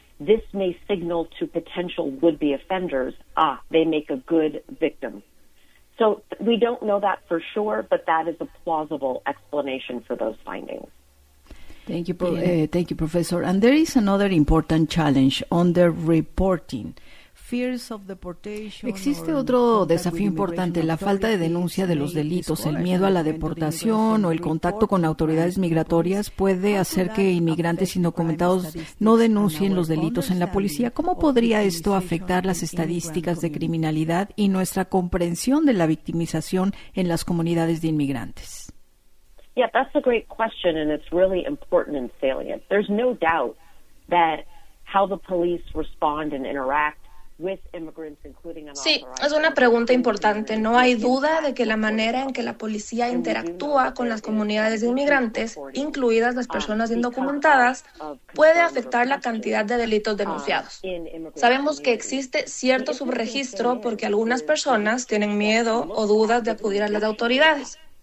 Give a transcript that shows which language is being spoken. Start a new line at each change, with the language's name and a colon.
English: This may signal to potential would-be offenders, they make a good victim. So we don't know that for sure, but that is a plausible explanation for those findings. Thank you, Professor. And there is another important challenge on the reporting. Fears of deportation.
Spanish: Existe otro desafío importante, la falta de denuncia de los delitos, el miedo a la deportación o el contacto con autoridades migratorias puede hacer que inmigrantes indocumentados no denuncien los delitos en la policía. ¿Cómo podría esto afectar las estadísticas de criminalidad y nuestra comprensión de la victimización en las comunidades de inmigrantes?
English: Yeah, that's a great question, and it's really important and salient. There's no doubt that how the police respond and interact with immigrants, including
Spanish: Sí, es una pregunta importante. No hay duda de que la manera en que la policía interactúa con las comunidades de inmigrantes, incluidas las personas indocumentadas, puede afectar la cantidad de delitos denunciados. Sabemos que existe cierto subregistro porque algunas personas tienen miedo o dudas de acudir a las autoridades.